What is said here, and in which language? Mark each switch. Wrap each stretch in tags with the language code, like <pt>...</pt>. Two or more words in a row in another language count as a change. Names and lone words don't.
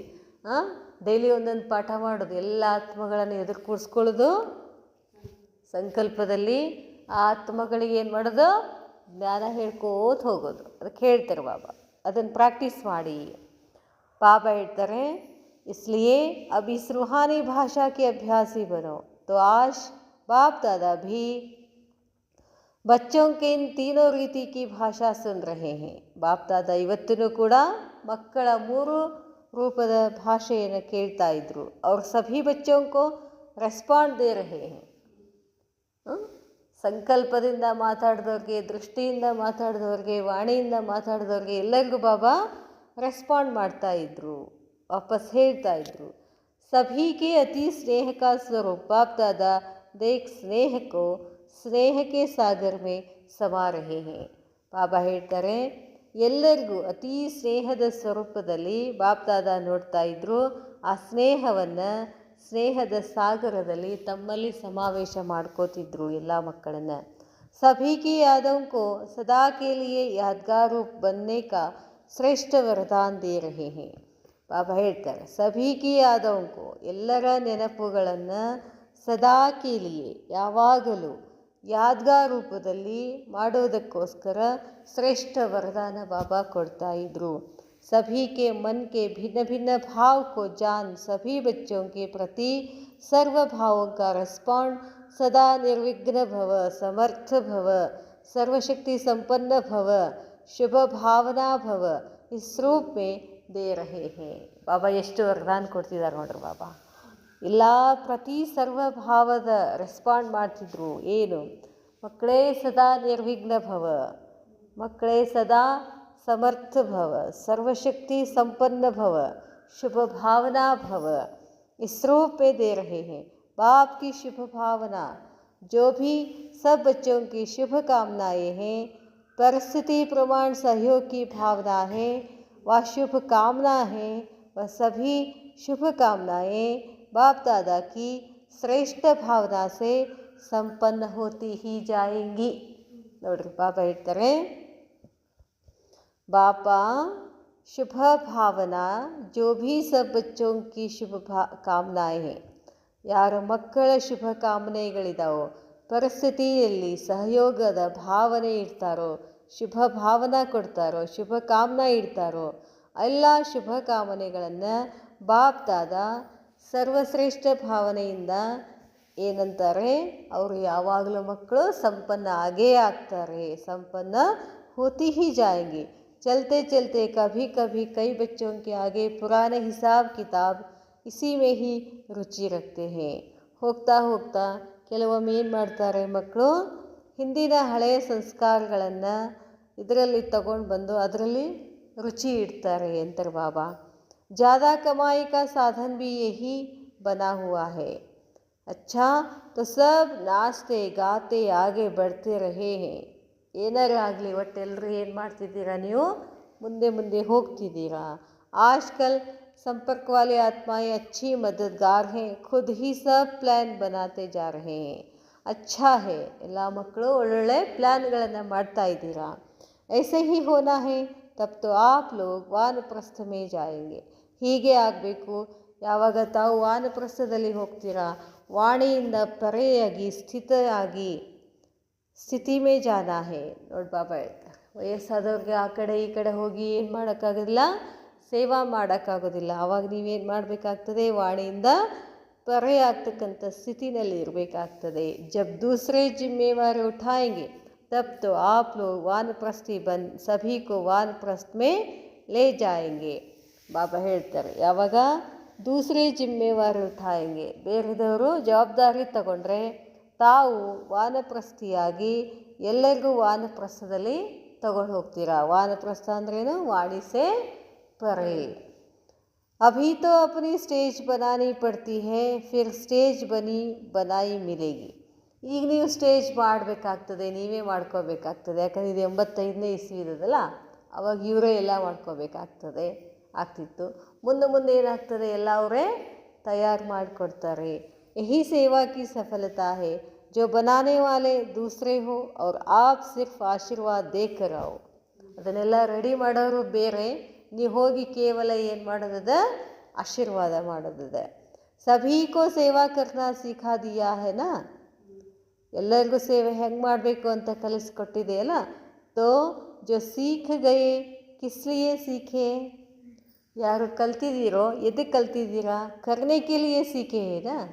<kn>ಡೈಲಿ ಒಂದೊಂದು ಪಾಠ ಮಾಡೋದು, ಎಲ್ಲ ಆತ್ಮಗಳನ್ನು ಎದುರು ಕೂರಿಸ್ಕೊಳ್ಳೋದು. ಸಂಕಲ್ಪದಲ್ಲಿ ಆ ಆತ್ಮಗಳಿಗೆ ಏನು ಮಾಡೋದು, ಜ್ಞಾನ ಹೇಳ್ಕೋತ ಹೋಗೋದು. ಅದಕ್ಕೆ ಹೇಳ್ತಾರೆ ಬಾಬಾ, ಅದನ್ನು ಪ್ರಾಕ್ಟೀಸ್ ಮಾಡಿ. ಬಾಬಾ ಹೇಳ್ತಾರೆ,</kn> <hi>इसलिए अब इस रूहानी भाषा के अभ्यासी बनो. तो आज बाप दादा भी बच्चों के इन तीनों रीति की भाषा सुन रहे हैं.</hi> <kn>ಬಾಪ್ ದಾದಾ ಇವತ್ತೂ ಕೂಡ ಮಕ್ಕಳ ಮೂರು ರೂಪದ ಭಾಷೆಯನ್ನು ಕೇಳ್ತಾ ಇದ್ರು.</kn> <hi>और सभी बच्चों को रेस्पॉन्ड दे रहे हैं.</hi> <kn>ಸಂಕಲ್ಪದಿಂದ ಮಾತಾಡಿದವ್ರಿಗೆ, ದೃಷ್ಟಿಯಿಂದ ಮಾತಾಡಿದವ್ರಿಗೆ, ವಾಣಿಯಿಂದ ಮಾತಾಡಿದವ್ರಿಗೆ ಎಲ್ಲರಿಗೂ ಬಾಬಾ ರೆಸ್ಪಾಂಡ್ ಮಾಡ್ತಾ ಇದ್ರು, ವಾಪಸ್ ಹೇಳ್ತಾ ಇದ್ರು.</kn> <hi>सभी के अति स्नेह का स्वरूप बाप दादा देख स्नेह को स्नेह के सागर में समा रहे हैं.</hi> <kn>ಬಾಬಾ ಹೇಳ್ತಾರೆ, ಎಲ್ಲರಿಗೂ ಅತಿ ಸ್ನೇಹದ ಸ್ವರೂಪದಲ್ಲಿ ಬಾಪ್ ದಾದಾ ನೋಡ್ತಾ ಇದ್ರು. ಆ ಸ್ನೇಹವನ್ನು ಸ್ನೇಹದ ಸಾಗರದಲ್ಲಿ ತಮ್ಮಲ್ಲಿ ಸಮಾವೇಶ ಮಾಡ್ಕೋತಿದ್ರು ಎಲ್ಲ ಮಕ್ಕಳನ್ನು.</kn> <hi>सभी की यादों को सदा के लिए यादगार रूप बनने का श्रेष्ठ वरदान दे रहे हैं.</hi> <kn>ಬಾಬಾ ಹೇಳ್ತಾರೆ,</kn> <hi>सभी की यादों को,</hi> <kn>ಎಲ್ಲರ ನೆನಪುಗಳನ್ನು</kn> <hi>सदा के लिए,</hi> <kn>ಯಾವಾಗಲೂ ಯಾದ್ಗಾರ್ ರೂಪದಲ್ಲಿ ಮಾಡೋದಕ್ಕೋಸ್ಕರ ಶ್ರೇಷ್ಠ ವರದಾನ ಬಾಬಾ ಕೊಡ್ತಾ ಇದ್ರು.</kn> <hi>सभी के मन के भिन्न भिन्न भाव को जान सभी बच्चों के प्रति सर्व भावों का रेस्पॉन्ड सदा निर्विघ्न भव, समर्थ भव, सर्वशक्ति संपन्न भव, शुभ भावना भव इस रूप में दे रहे हैं.</hi> <kn>ಬಾಬಾ ಎಷ್ಟು ವರದಾನ ಕೊಡ್ತಿದ್ದಾರೆ ನೋಡ್ರಿ ಬಾಬಾ. ಎಲ್ಲ ಪ್ರತಿ ಸರ್ವಭಾವದ ರೆಸ್ಪಾಂಡ್ ಮಾಡ್ತಿದ್ರು. ಏನು, ಮಕ್ಕಳೇ ಸದಾ ನಿರ್ವಿಘ್ನ ಭವ, ಮಕ್ಕಳೇ ಸದಾ</kn> <hi>समर्थ भव, सर्वशक्ति संपन्न भव, शुभ भावना भव इस रूप में दे रहे हैं. बाप की शुभ भावना, जो भी सब बच्चों की शुभ कामनाएं हैं, परिस्थिति प्रमाण सहयोग की भावना है, वह शुभ कामना है, वह सभी शुभ कामनाएं बाप दादा की श्रेष्ठ भावना से संपन्न होती ही जाएंगी.</hi> <kn>ನೋಡ್ರಿ ಬಾಬಾ ಹೇಳ್ತಾರೆ,</kn> <hi>बापा शुभ भावना जो भी सब बच्चों की शुभ कामनाएं हैं.</hi> <kn>ಯಾರ ಮಕ್ಕಳ ಶುಭ ಕಾಮನೆಗಳಿದಾವೋ, ಪರಿಸ್ಥಿತಿಯಲ್ಲಿ ಸಹಯೋಗದ ಭಾವನೆ ಇಡ್ತಾರೋ, ಶುಭ ಭಾವನಾ ಕೊಡ್ತಾರೋ, ಶುಭ ಕಾಮನಾ ಇಡ್ತಾರೋ, ಎಲ್ಲ ಶುಭ ಕಾಮನೆಗಳನ್ನು ಬಾಪ್ ದಾದಾ ಸರ್ವಶ್ರೇಷ್ಠ ಭಾವನೆಯಿಂದ ಏನಂತಾರೆ, ಅವರು ಯಾವಾಗಲೂ ಮಕ್ಕಳು ಸಂಪನ್ನ ಆಗೇ ಆಗ್ತಾರೆ.</kn> <hi>संपन्न होती ही जाएंगे. चलते चलते कभी कभी कई बच्चों के आगे पुराने हिसाब किताब इसी में ही रुचि रखते हैं.</hi> <kn>ಹೋಗ್ತಾ ಹೋಗ್ತಾ ಕೆಲವೊಮ್ಮೆ ಏನು ಮಾಡ್ತಾರೆ ಮಕ್ಕಳು, ಹಿಂದಿನ ಹಳೆಯ ಸಂಸ್ಕಾರಗಳನ್ನು ಇದರಲ್ಲಿ ತಗೊಂಡು ಬಂದು ಅದರಲ್ಲಿ ರುಚಿ ಇಡ್ತಾರೆ ಅಂತಾರೆ ಬಾಬಾ.</kn> <hi>ज़्यादा कमाई का साधन भी यही बना हुआ है. अच्छा तो सब नाचते गाते आगे बढ़ते रहे हैं.</hi> <kn>ಏನಾರು ಆಗಲಿ ಒಟ್ಟೆಲ್ಲರೂ ಏನು ಮಾಡ್ತಿದ್ದೀರಾ, ನೀವು ಮುಂದೆ ಮುಂದೆ ಹೋಗ್ತಿದ್ದೀರಾ.</kn> <hi>आजकल संपर्क वाले आत्माएं अच्छी मददगार हैं, खुद ही सब प्लान बनाते जा रहे हैं. अच्छा है,</hi> <kn>ಎಲ್ಲ ಮಕ್ಕಳು ಒಳ್ಳೊಳ್ಳೆ ಪ್ಲ್ಯಾನ್ಗಳನ್ನು ಮಾಡ್ತಾ ಇದ್ದೀರಾ.</kn> <hi>ऐसे ही होना है तब तो आप लोग वानप्रस्थ में जाएंगे.</hi> <kn>ಹೀಗೆ ಆಗಬೇಕು. ಯಾವಾಗ ತಾವು ವಾನಪ್ರಸ್ಥದಲ್ಲಿ ಹೋಗ್ತೀರಾ, ವಾಣಿಯಿಂದ ಪರೆಯಾಗಿ ಸ್ಥಿತರಾಗಿ</kn> <hi>स्थिति में जाना है.</hi> <kn>ನೋಡಿ ಬಾಬಾ ಹೇಳ್ತಾರೆ, ವಯಸ್ಸಾದವ್ರಿಗೆ ಆ ಕಡೆ ಈ ಕಡೆ ಹೋಗಿ ಏನು ಮಾಡೋಕ್ಕಾಗೋದಿಲ್ಲ, ಸೇವಾ ಮಾಡೋಕ್ಕಾಗೋದಿಲ್ಲ. ಆವಾಗ ನೀವೇನು ಮಾಡಬೇಕಾಗ್ತದೆ, ವಾಣಿಯಿಂದ परे ಆಗ್ತಕ್ಕಂಥ ಸ್ಥಿತಿನಲ್ಲಿ ಇರಬೇಕಾಗ್ತದೆ.</kn> <hi>जब दूसरे जिम्मेवारी उठाएंगे तब तो आप लोग वानप्रस्थी बन सभी को वानप्रस्थ में ले जाएंगे.</hi> <kn>ಬಾಬಾ ಹೇಳ್ತಾರೆ, ಯಾವಾಗ</kn> <hi>दूसरे जिम्मेवारी उठाएंगे,</hi> <kn>ಬೇರೆದವರು ಜವಾಬ್ದಾರಿ ತಗೊಂಡ್ರೆ ತಾವು ವಾನಪ್ರಸ್ಥಿಯಾಗಿ ಎಲ್ಲರಿಗೂ ವಾನಪ್ರಸ್ಥದಲ್ಲಿ ತಗೊಂಡು ಹೋಗ್ತೀರಾ. ವಾನಪ್ರಸ್ಥ ಅಂದ್ರೇನು,</kn> <hi>वाणी से परे. अभी तो अपनी स्टेज बनानी पड़ती है, फिर स्टेज बनाई मिलेगी.</hi> <kn>ಈಗ ನೀವು ಸ್ಟೇಜ್ ಮಾಡಬೇಕಾಗ್ತದೆ, ನೀವೇ ಮಾಡ್ಕೋಬೇಕಾಗ್ತದೆ. ಯಾಕಂದರೆ ಇದು 85ನೇ ಇಸ್ವಿದಲ್ಲ, ಅವಾಗ ಇವರೇ ಎಲ್ಲ ಆಗ್ತಿತ್ತು. ಮುಂದೆ ಏನಾಗ್ತದೆ, ಎಲ್ಲ ಅವರೇ ತಯಾರು ಮಾಡಿಕೊಡ್ತಾರೆ.</kn> <hi>यही सेवा की सफलता है, जो बनाने वाले दूसरे हो और आप सिर्फ आशीर्वाद देकर आओ.</hi> <kn>ಅದನ್ನೆಲ್ಲ ರೆಡಿ ಮಾಡೋರು ಬೇರೆ, ನೀವು ಹೋಗಿ ಕೇವಲ ಏನು ಮಾಡೋದದ, ಆಶೀರ್ವಾದ ಮಾಡೋದಿದೆ.</kn> <hi>सभी को सेवा करना सिखा दिया है ना,</hi> <kn>ಎಲ್ಲರಿಗೂ ಸೇವೆ ಹೆಂಗೆ ಮಾಡಬೇಕು ಅಂತ ಕಲಿಸ್ಕೊಟ್ಟಿದೆಯಲ್ಲ.</kn> <hi>तो जो सीख गए किसलिए सीखे,</hi> <kn>ಯಾರು ಕಲ್ತಿದ್ದೀರೋ ಎದಕ್ಕೆ ಕಲ್ತಿದ್ದೀರಾ,</kn> <hi>करने के लिए सीखे ना.</hi>